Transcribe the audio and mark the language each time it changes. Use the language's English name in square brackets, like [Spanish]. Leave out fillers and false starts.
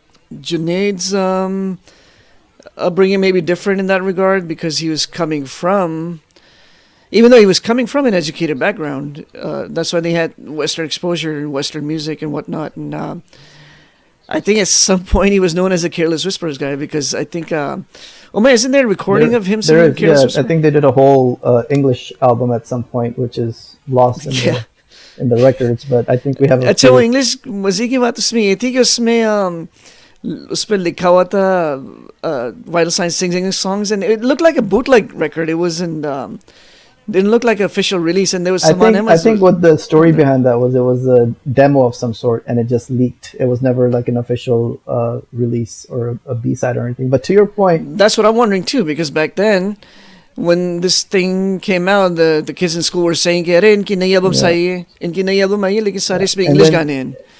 [English] Junaid's upbringing may be different in that regard, because he was coming from, even though he was coming from an educated background, that's why they had Western exposure and Western music and whatnot. And I think at some point he was known as a Careless Whispers guy, because I think, isn't there a recording of him singing Careless Whispers? I think they did a whole English album at some point, which is lost in the records, but I think we have a... [Hindi] अच्छा, वो English music की बात उसमें ये थी कि उसमें उस पर लिखा हुआ था Vital Signs singing songs, and it looked like a bootleg record. [English] It wasn't... didn't look like an official release, and there was some I think what the story behind that was, it was a demo of some sort, and it just leaked. It was never like an official release or a B-side or anything. But to your point, that's what I'm wondering too, because back then, when this thing came out, the kids in school were saying [Hindi] कि अरे इनकी नई album आई है, इनकी नई album आई है, लेकिन सारे इसमें English गाने हैं.